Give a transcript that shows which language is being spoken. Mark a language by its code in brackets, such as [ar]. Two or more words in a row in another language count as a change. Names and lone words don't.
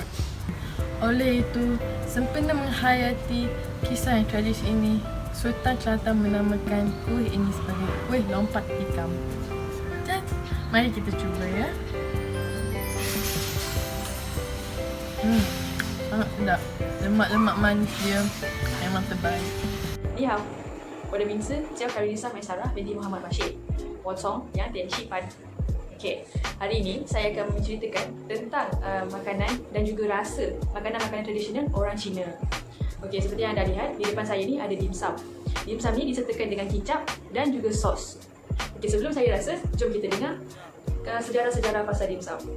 [ms] Oleh itu, sempena menghayati kisah yang tragis ini, Sultan Kelantan menamakan kuih ini sebagai kuih lompat tikam. Dan mari kita cuba ya. Sangat sedap. Lemak-lemak manis dia memang terbaik. [zh] 你好，我的名字叫 Karinisa Maisarah binti Muhammad Bashir. 我从两点七班。 [ms] Okay, hari ini saya akan menceritakan tentang makanan dan juga rasa makanan-makanan tradisional orang Cina. Okay, seperti yang anda lihat, di depan saya ni ada dimsum. Dimsum ni disertakan dengan kicap dan juga sos. Okay, sebelum saya rasa, jom kita dengar sejarah-sejarah pasal dimsum.